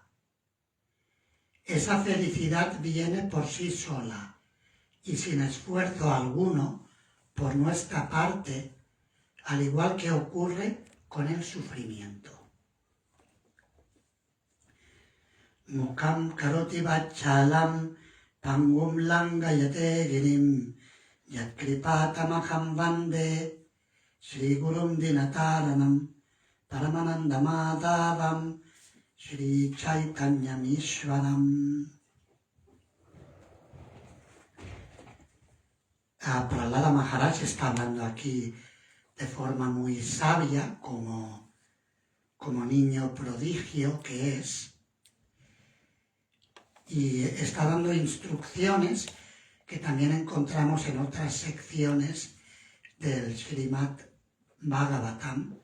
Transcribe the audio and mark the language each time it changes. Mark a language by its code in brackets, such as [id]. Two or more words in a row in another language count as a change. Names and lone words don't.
[es] Esa felicidad viene por sí sola y sin esfuerzo alguno por nuestra parte, al igual que ocurre con el sufrimiento. [sa] Mukam karoti vachalam pangum langayate girim yat kripatamaham vande Shri Gurum Dinataranam Paramananda Madhavam Shri Chaitanya Ishwaram. [es] Prahlada Maharaj está hablando aquí de forma muy sabia, como niño prodigio que es, y está dando instrucciones que también encontramos en otras secciones del Srimad Bhagavatam.